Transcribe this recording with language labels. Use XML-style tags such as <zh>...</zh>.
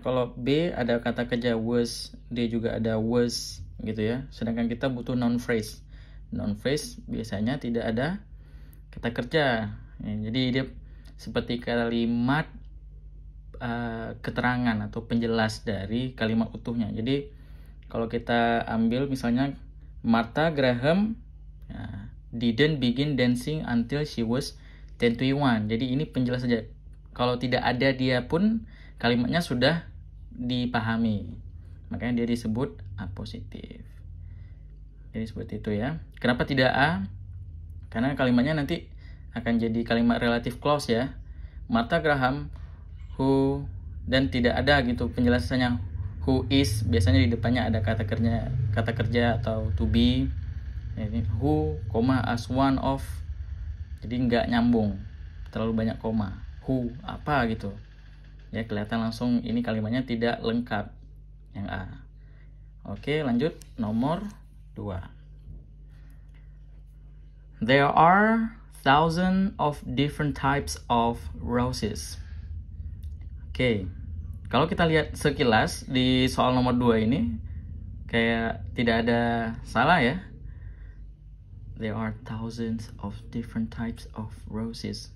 <id>Kalau B ada kata kerja was, D juga ada was, gitu ya. Sedangkan kita butuh non phrase. Non phrase biasanya tidak ada kata kerja. Ya, jadi dia seperti kalimat keterangan atau penjelas dari kalimat utuhnya. Jadi kalau kita ambil misalnya</id> <en>Martha Graham didn't begin dancing until she was 21.</en> <id>Jadi ini penjelas saja. Kalau tidak ada dia pun kalimatnya sudah dipahami. Makanya dia disebut apositif. Jadi seperti itu ya. Kenapa tidak A? Karena kalimatnya nanti akan jadi kalimat relative clause ya. Martha Graham who, dan tidak ada gitu penjelasannya who is, biasanya di depannya ada kata kerja atau to be. Ini who,</id> <en>as one of,</en> <id>jadi nggak nyambung, terlalu banyak koma. Who apa gitu ya, kelihatan langsung ini kalimatnya tidak lengkap, yang A. Oke, lanjut nomor 2.</id> <en>There are thousands of different types of roses.</en> <id>Oke, kalau kita lihat sekilas di soal nomor 2 ini kayak tidak ada salah ya.</id> <en>There are thousands of different types of roses.</en>